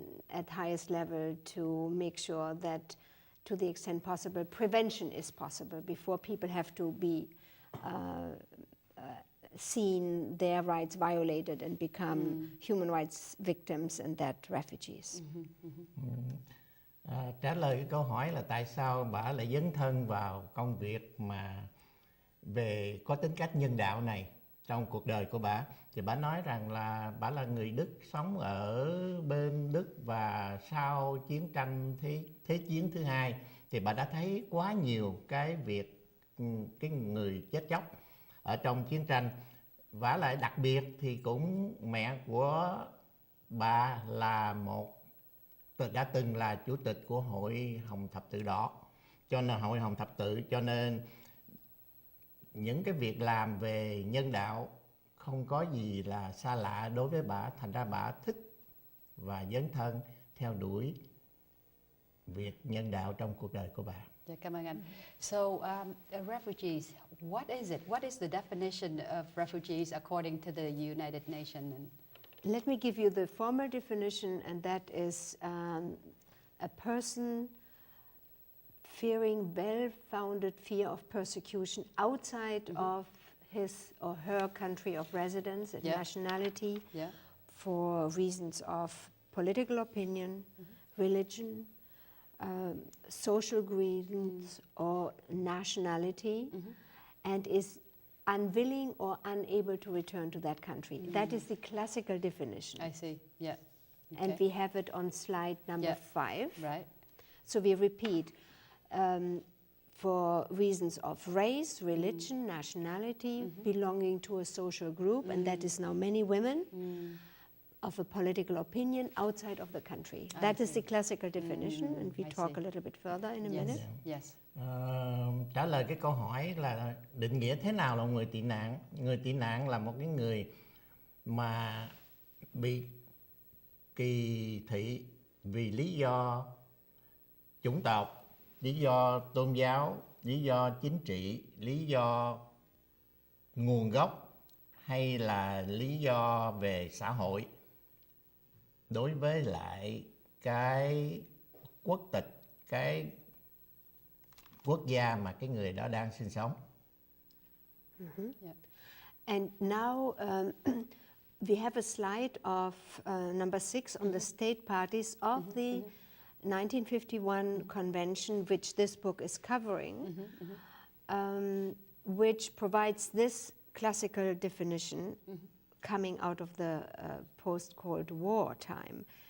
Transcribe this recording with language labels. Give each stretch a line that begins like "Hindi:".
English: at highest level to make sure that to the extent possible prevention is possible before people have to be seen their rights violated and become human rights victims and that refugees.
Vietnamese: Trả lời cái câu hỏi là tại sao bà lại dấn thân vào công việc mà về có tính cách nhân đạo này trong cuộc đời của bà, thì bà nói rằng là bà là người Đức sống ở bên Đức, và sau chiến tranh thế chiến thứ hai thì bà đã thấy quá nhiều cái việc cái người chết chóc ở trong chiến tranh. Vả lại đặc biệt thì cũng mẹ của bà là đã từng là chủ tịch của Hội Hồng Thập Tự Đỏ, cho nên Hội Hồng Thập Tự, cho nên những cái việc làm về nhân đạo không có gì là xa lạ đối với bà, thành ra bà thích và dấn thân theo đuổi việc nhân đạo trong cuộc đời của bà.
English: Yeah,
Vietnamese: cảm ơn anh.
English: So, refugees, what is it? What is the definition of refugees according to the United Nations? Let me give you the formal definition, and that is a person fearing well-founded fear of persecution outside of his or her country of residence and nationality for reasons of political opinion, religion, social grievance or nationality, and is unwilling or unable to return to that country. That is the classical definition. I see, yeah. Okay. And we have it on slide number 5. Right. So we repeat, for reasons of race, religion, nationality, belonging to a social group, and that is now many women, of a political opinion outside of the country. That is the classical definition, and we talk a little bit further in a minute. Yes.
Vietnamese: Trả lời cái câu hỏi là định nghĩa thế nào là người tị nạn. Người tị nạn là một cái người mà bị kỳ thị vì lý do chủng tộc, lý do tôn giáo, lý do chính trị, lý do nguồn gốc hay là lý do về xã hội đối với lại cái quốc tịch, cái quốc gia mà cái người đó đang sinh sống.
English: And now we have a slide of number 6 on the state parties of the 1951 convention, which this book is covering, which provides this classical definition coming out of the post-Cold War time.